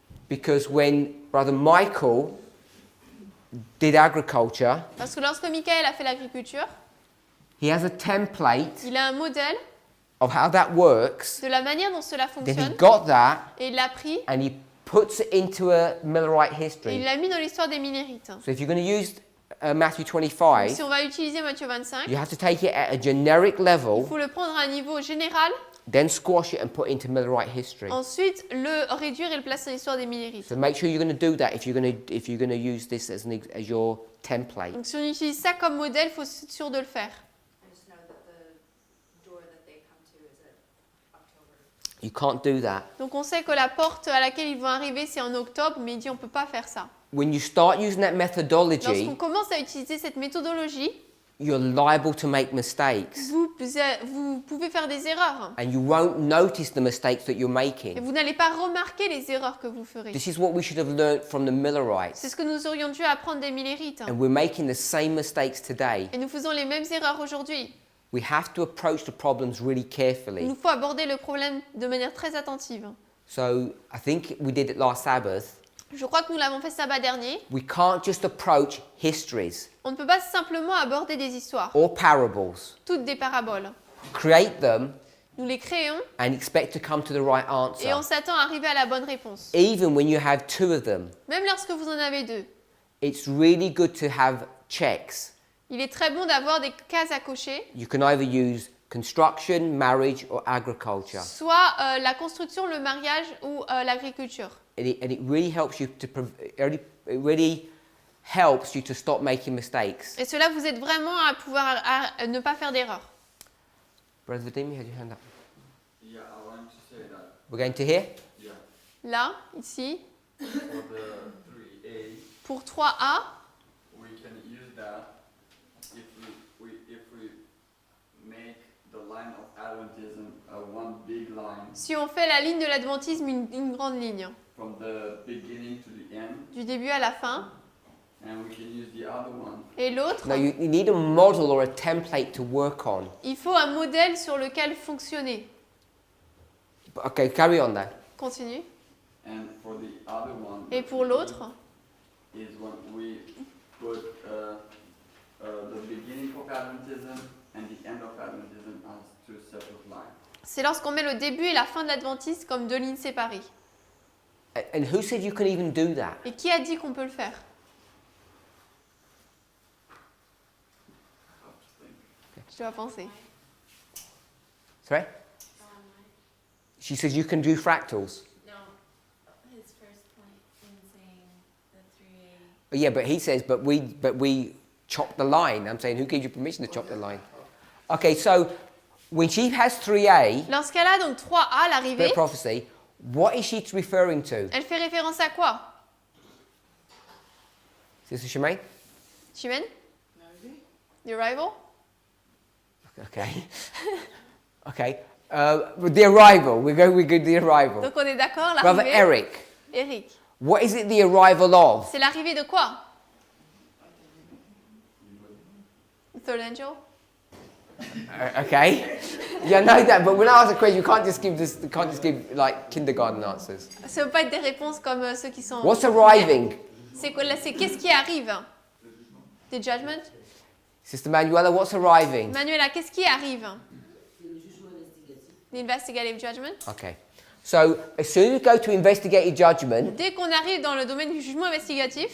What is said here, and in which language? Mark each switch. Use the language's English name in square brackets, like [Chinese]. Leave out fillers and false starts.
[English] Because when Brother Michael did agriculture, [French] Parce que lorsque Michael a fait l'agriculture, [English] he has a template [French] il a un modèle [English] of how that works. [French] de la manière dont cela [English] Then he [French] fonctionne [English] got that [French] et il l'a pris [English] and he puts it into a Millerite [French] et il [English] history. [French] l'a mis dans l'histoire des Millérites. [English] So if you're going to use Matthew [French] Si [English] 25, [French] on va utiliser Matthieu 25, [English] you have to take it at a generic [French] il [English] level, [French] faut le prendre à un niveau général, [English] then squash it and put it into Millerite history. [French] ensuite le réduire et le placer dans l'histoire des Millérites. [English] So make sure you're going to do that if you're going to use this as as your template. [French] Donc si on utilise ça comme modèle, il faut être sûr de le faire. [English] I just know that the door that they come to is at October. You can't do that. [French] Donc on sait que la porte à laquelle ils vont arriver, c'est en octobre, mais il dit on ne peut pas faire ça. [English] When you start using that methodology, [French] Lorsqu'on commence à utiliser cette méthodologie, [English] you're liable to make mistakes. [French] vous pouvez faire des erreurs. [English] And you won't notice the mistakes that you're [French] Et [English] making. [French] vous n'allez pas remarquer les erreurs que vous ferez. [English] This is what we should have learned from the Millerites. [French] C'est ce que nous aurions dû apprendre des Millérites. [English] And we're making the same mistakes today. [French] Et nous faisons les mêmes erreurs aujourd'hui. [English] We have to approach the problems really [French] Il [English] carefully. [French] nous faut aborder le problème de manière très attentive. [English] So I think we did it last Sabbath. [French] Je crois que nous l'avons fait sabbat dernier. [English] We can't just approach histories [French] On ne peut pas simplement aborder des histoires, [English] or parables, [French] toutes des paraboles. [English] create them, [French] Nous les créons [English] and expect to come to the right [French] et on [English] answer. [French] s'attend à arriver à la bonne réponse. [English] Even when you have two of them, [French] Même lorsque vous en avez deux. [English] it's really good to have checks. [French] Il est très bon d'avoir des cases à cocher, [English] You can either use construction, marriage, or agriculture. [French] soit la construction, le mariage ou l'agriculture. [English] And it really helps you to it really helps you to stop making mistakes. [French] Et cela vous aide vraiment à pouvoir à ne pas faire d'erreur. [English] Brother Vadim, you had your hand up. Yeah, I wanted to say that. We're going to here. Yeah, [French] Là, ici, [English] for the 3A, [French] pour 3A, [English] we can use that if we make the line of Adventism a one big line [French] si on fait la ligne de l'adventisme une grande ligne, [English] from the beginning to the end, [French] du début à la fin, [English] and we can use the other one. [French] et l'autre, [English] Now you need a model or a template to work on. [French] il faut un modèle sur lequel fonctionner. [English] Okay, carry on then. [French] Continue. [English] And for the other one, [French] Et pour l'autre, [English] is when we put the beginning of Adventism and the end of Adventism as two separate lines. [French] c'est lorsqu'on met le début et la fin de l'adventisme comme deux lignes séparées. [English] And who said you can even do that? [French] Et qui a dit qu'on peut le faire? Je dois penser. [English] Sorry? She says you can do fractals. No, his first point in saying the 3A. Yeah, but he says, but we chop the line. I'm saying, who gave you permission to chop the line? Okay, so when she has 3A, [French] Lorsqu'elle a donc 3A, l'arrivée, [English] Spirit prophecy, what is she referring to? [French] elle fait référence à quoi? [English] Sister Shemaine? [French] Chimène? [English] The arrival? Okay. Okay. With the arrival, we go the arrival. [French] Donc on est d'accord, [English] Brother [French] l'arrivée. [English] Eric, [French] Eric. [English] what is it the arrival of? [French] C'est l'arrivée de quoi? [English] The third angel? Okay. Yeah, I know that, but when I ask a question, you can't just give like kindergarten answers. [French] Ça ne veut pas être des réponses comme ceux qui sont... [English] What's arriving? [French] C'est quoi, là, c'est qu'est-ce qui arrive? [English] The judgment? Sister Manuela, what's arriving? [French] Manuela, qu'est-ce qui arrive? [English] The investigative judgment? Okay. So, as soon as you go to investigative judgment, [French] Dès qu'on arrive dans le domaine du jugement investigatif,